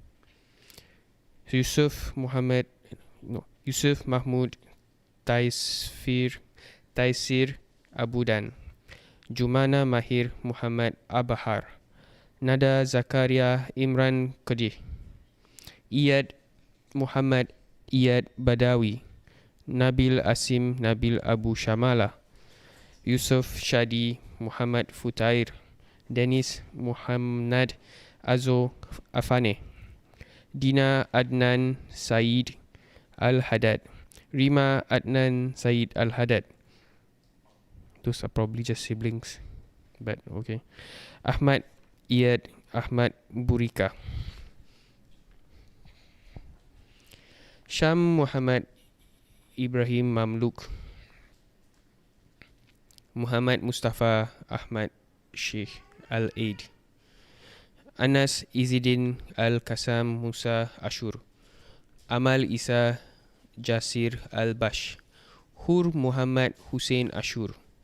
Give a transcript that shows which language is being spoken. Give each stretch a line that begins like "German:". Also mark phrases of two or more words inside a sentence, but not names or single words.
English: Yusuf Mahmud Taisir Abudan, Jumana Mahir Muhammad Abahar, Nada Zakaria Imran Qadih, Iyad Muhammad Iyad Badawi, Nabil Asim Nabil Abu Shamala, Yusuf Shadi Muhammad Futair, Dennis Muhammad Azo Afane, Dina Adnan Said Al-Haddad, Rima Adnan Said Al-Haddad. Those are probably just siblings, but okay. Ahmad Iyad Ahmad Burika, Syam Muhammad Ibrahim Mamluk, Muhammad Mustafa Ahmad Sheikh Al-Aid, Anas Izidin Al-Kasam Musa Ashur, Amal Isa Jasir Al-Bash, Hur Muhammad Hussein Ashur,